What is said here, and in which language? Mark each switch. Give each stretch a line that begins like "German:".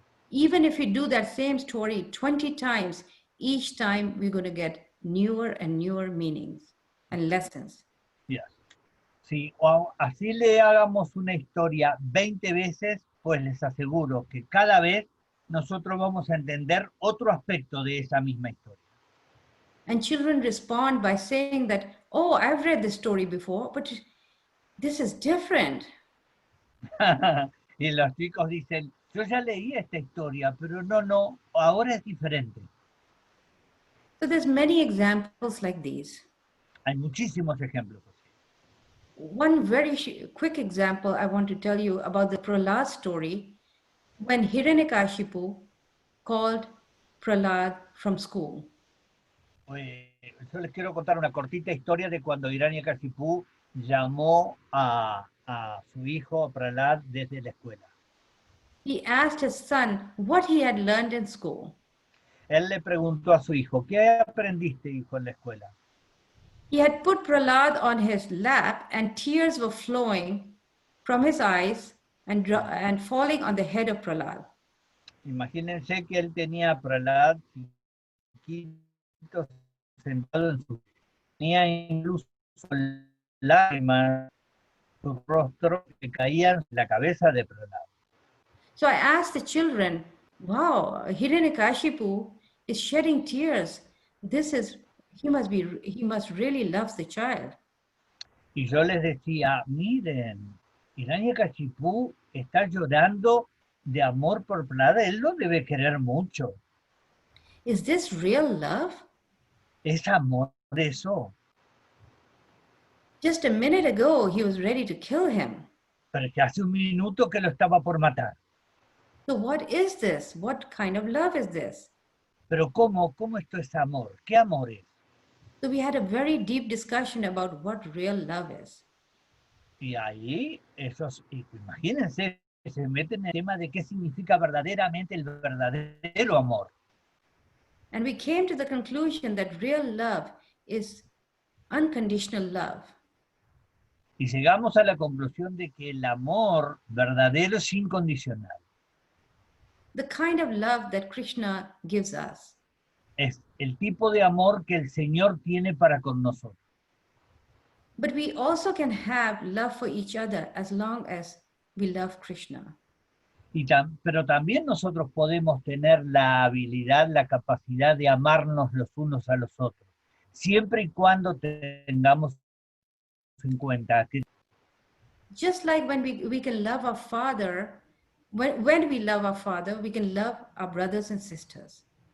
English: Even if we do that same story 20 times, each time we're going to get newer and newer meanings and lessons. Yes.
Spanish: Si así le hagamos una historia 20 veces, pues les aseguro que cada vez nosotros vamos a entender otro aspecto de esa misma historia.
English: And children respond by saying that, "Oh, I've read this story before, but this is different."
Spanish: Y los chicos dicen, yo ya leí esta historia, pero no, ahora es diferente.
English: So there's many examples like these.
Spanish: Hay muchísimos ejemplos.
English: One very quick example I want to tell you about the Prahlad story when Hiranyakashipu called Prahlad from school.
Spanish: Yo les quiero contar una cortita historia de cuando Hiranyakashipu llamó a su hijo Prahlad desde la escuela.
English: He asked his son what he had learned in school.
Spanish: Él le preguntó a su hijo, ¿qué aprendiste, hijo, en la escuela?
English: He had put Prahlad on his lap, and tears were flowing from his eyes and falling on the head of Prahlad.
Spanish: Imagínense que él tenía a Prahlad chiquito sentado en su... Tenía incluso lágrimas en su rostro que caían en la cabeza de Prahlad.
English: So I asked the children, wow, Hiranyakashipu is shedding tears. He must really love the child.
Spanish: Y yo les decía, miren, Hiranyakashipu está llorando de amor por Prahlad, él lo debe querer mucho.
English: Is this real love?
Spanish: Es amor eso.
English: Just a minute ago, he was ready to kill him.
Spanish: Pero que hace un minuto que lo estaba por matar.
English: So what is this? What kind of love is this?
Spanish: Pero ¿cómo esto es amor? ¿Qué amor es?
English: So we had a very deep discussion about what real love is.
Spanish: Y ahí, imagínense, se meten en el tema de qué significa verdaderamente el verdadero amor.
English: And we came to the conclusion that real love is unconditional love.
Spanish: Y llegamos a la conclusión de que el amor verdadero es incondicional.
English: The kind of love that Krishna gives us.
Spanish: Es el tipo de amor que el Señor tiene para con nosotros.
English: But we also can have love for each other as long as we love Krishna.
Spanish: Pero también nosotros podemos tener la habilidad, la capacidad de amarnos los unos a los otros, siempre y cuando tengamos en cuenta que
English: Just like when we can love our Father, when we love our Father, we can love our brothers and sisters.